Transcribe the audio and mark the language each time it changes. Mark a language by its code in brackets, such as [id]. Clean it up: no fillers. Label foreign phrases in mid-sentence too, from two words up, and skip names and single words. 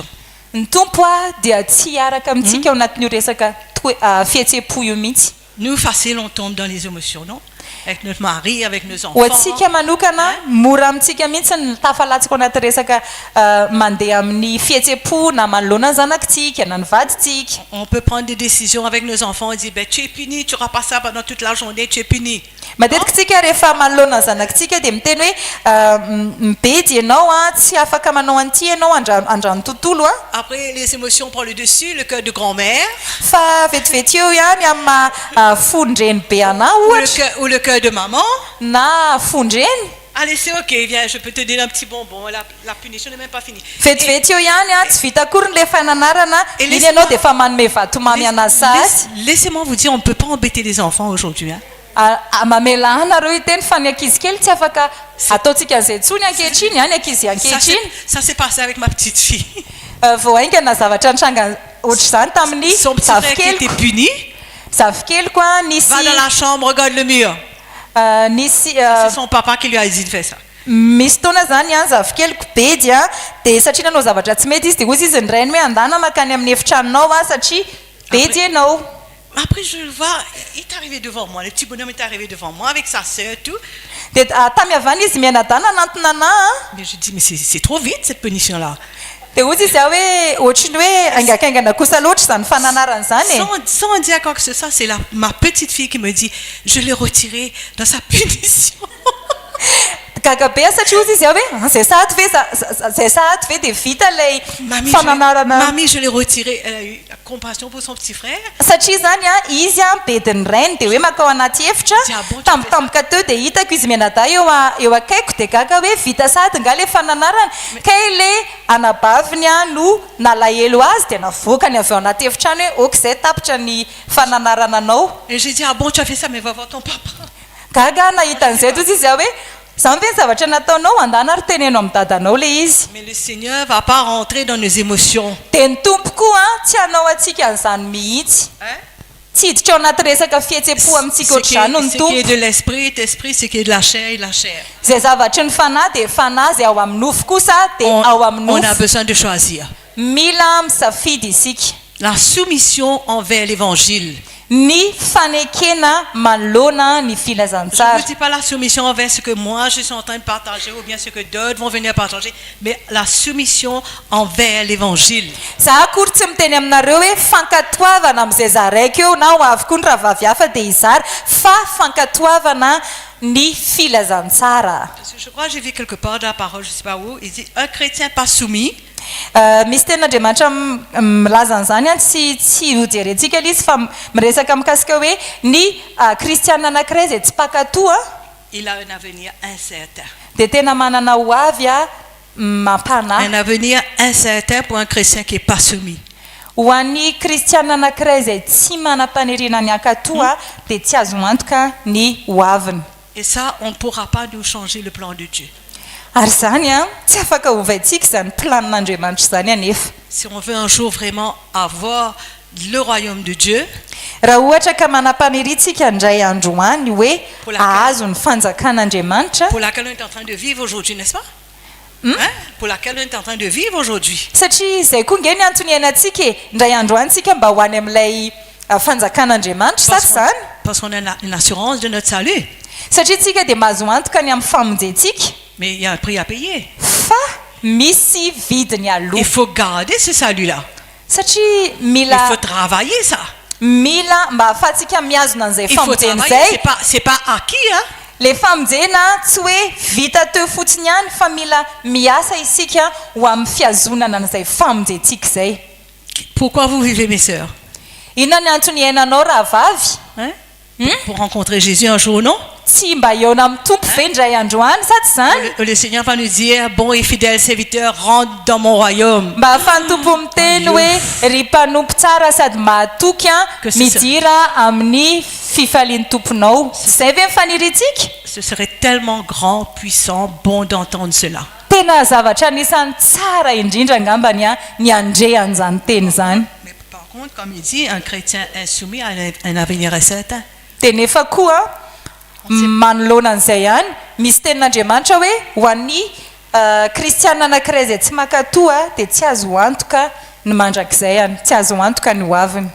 [mg] Ny tompo dia tsy hiaraka amintsika ao anatin'io resaka fihetsepo io mihitsy. [fr] Nous, facile, on tombe dans les émotions, non? Avec notre mari, avec nos [mg] Ho [fr] enfants. [mg] antsika manokana mora amintsika mihitsy ny tafalatsika ao anaty resaka mandeha amin'ny fihetsepo na manoloana ny zanakitsika na ny vaditsika. [fr] On peut prendre des décisions avec nos enfants et dire, ben, tu es puni, tu n'auras pas ça pendant toute la journée, tu es puni. [mg] Matetika tsika rehefa manoloana ny zanakitsika dia miteny hoe mibedy ianao tsy afaka manao an'ity ianao andran'ny tontolo [fr] Après, les émotions prennent le dessus, le cœur de grand-mère [mg] fa vetivety eo ihany amin'ny fondreny be anao ohatra [fr] ou le cœur de maman. [mg] na fondreny. [fr] Allez, c'est ok, viens, je peux te donner un petit bonbon. La punition n'est même pas finie. [mg] Vetivety eo ihany tsy vita akory ny le fananarana iny ianao dia efa manome vatomamy anazy azy. [fr] Laissez-moi vous dire, on ne peut pas embêter les enfants aujourd'hui. Hein. [mg] Mamela anareo iteny fa ny ankizy kely tsy afaka ataontsika an'izay intsony ankehitriny ihany ankizy ankehitriny. [fr] Ça s'est passé avec ma petite fille. [mg] Vao aingana zavatra nitranga ohatr'izany tamin'ny [fr] Son petit frère qui était puni, [mg] zavikelyko nisy [fr] va dans la chambre, regarde le mur. [mg] nisy [fr] C'est son papa qui lui a dit de faire ça. [mg] misy taona zany zavikelyko bedy dia satria nanao zavatra tsy mety izy dia ozy izy ny rainy hoe andana makany amin'ny efitranonao satria bedy ianao. [fr] Après, je le vois, il est arrivé devant moi, le petit bonhomme est arrivé devant moi avec sa sœur et tout. [mg] Dia tamy avana izy mianadana anantona anahy. [fr] Mais je dis, mais c'est trop vite cette punition-là. [mg] Dia ozy izy hoe ohatriny hoe aingakaingana kosa loatra izany fananarana zany [fr] Sans dire quoi que ce soit, c'est ma petite fille qui me dit, je l'ai retiré dans sa punition. [mg] gaga be satria ozy izy hoe zay sahady ve dia vita ilay fananarana. [fr] Mamie, je l'ai retiré. Elle a eu la compassion pour son petit frère. [mg] Satria zany izy bediny rainy dia hoe makao anaty efitra tampotampoka teo dia hitako izy mianada eo akaiko dia gaga hoe vita sady nga le fananarana kay le anabaviny no nalahelo azy dia navoakany avy ao anaty efitrany hoe ok izay tapitra ny fananarana anao. [fr] Et j'ai dit, ah bon, tu as fait ça, mais va voir ton papa. [mg] Gaga nahita an'izay tozy izy hoe zany ve zavatra nataonao andana ary teneno amin'ny dadanao le izy. [fr] Mais le Seigneur ne va pas rentrer dans nos émotions. [mg] Dia ny tompo koa tsy hanao antsika an'izany mihitsy. Tsy hiditra ao anaty resaka fihetsem-po amintsika ohatr'izany no ny [fr] Ce qui [mg] tompo. [fr] est de l'esprit est esprit, ce qui est de la chair est la chair. [mg] Zay zavatry ny fanahy dia fanahy zay ao amin'ny nofo kosa dia ao amin'ny [fr] On a [mg] nofo. [fr] besoin de choisir. [mg] Mila misafidy isika. [fr] La soumission envers l'évangile. [mg] ny fanekena manoloana ny [fr] Je ne [mg] filazantsara. [fr] vous dis pas la soumission envers ce que moi je suis en train de partager ou bien ce que d'autres vont venir partager, mais la soumission envers l'évangile. [mg] Za akory tsy miteny aminareo hoe fankatoavana amin'izay zaraiky eo na ho avy koa ny raha vavy hafa dia izary fa fankatoavana ny filazantsara. [fr] Parce que je crois que j'ai vu quelque part dans la parole, je ne sais pas où, il dit un chrétien pas soumis. [mg] Misy ten'Andriamanitra milaza an'izany tsy ho jerentsika ilay izy fa miresaka mikasika hoe ny kristianina anankiray izay tsy mpakatoa [fr] Il a un avenir incertain. [mg] dia tena manana ho avy mampanahy. [fr] Un avenir incertain pour un chrétien qui n'est pas soumis. [mg] Ho an'ny kristianina anankiray izay tsy manam-paniriana ny ankatoa dia tsy azo antoka ny ho aviny. [fr] Et ça, on ne pourra pas nous changer le plan de Dieu. [mg] Ary zany tsy afaka hovaintsika izany planin'Andriamanitra izany anefa. [fr] Si on veut un jour vraiment avoir le royaume de Dieu, [mg] raha ohatra ka manam-paniritsika indray andro any hoe ahazo ny fanjakan'Andriamanitra [fr] pour laquelle on est en train de vivre aujourd'hui, n'est-ce pas? Hein? Pour laquelle on est en train de vivre aujourd'hui. [mg] satria izay koa nge ny antony iainantsika indray andro antsika mba ho any amin'ilay fanjakan'Andriamanitra sa tsy zany? [fr] Parce qu'on a une assurance de notre salut. [mg] Satria tsika dia mahazo antoka ny amin'ny famonjentsika [fr] Mais il y a un prix à payer. [mg] fa misy vidiny aloha. [fr] Il faut garder ce salut-là. [mg] Satria [fr] Il faut [mg] mila [fr] travailler ça. [mg] mba ahafahantsika miazona an'izay [fr] Il faut [mg] famonjena [fr] travailler. [mg] izay. [fr] C'est pas acquis, hein? [mg] Le famonjena tsy hoe vita teo fotsiny ihany fa mila miasa isika ho amin'ny fiazonana an'izay famonjentsika izay. [fr] Pourquoi vous vivez, mes sœurs? [mg] Inona ny antony iainanao raha vavy? [fr] Hein? Pour rencontrer Jésus un jour, non? [mg] Tsy mba eona amin'ny tompo ve indray andro any sa tsy zany? [fr] Le Seigneur va nous dire, bon et fidèle serviteur, rentre dans mon royaume. [mg] Mba ahafahan'ny tompo miteny hoe ry mpanompo tsara sady mahatoky [fr] Que ce [mg] midira amin'ny fifalian'ny tomponao. Zay ve mifaniritsika? [fr] Ce serait tellement grand, puissant, bon d'entendre cela. [mg] Tena zavatra anisan'ny tsara indrindra angambany ny andrehan'izany teny zany. [fr] Mais par contre, comme il dit, un chrétien insoumis a un avenir incertain. [mg] Dia nefa koa manoloana an'izay ihany misy tenin'Andriamanitra hoe ho an'ny kristianina anankiray izay tsy mankatoa dia tsy azo antoka ny mandrakizay ihany, tsy azo antoka ny ho aviny.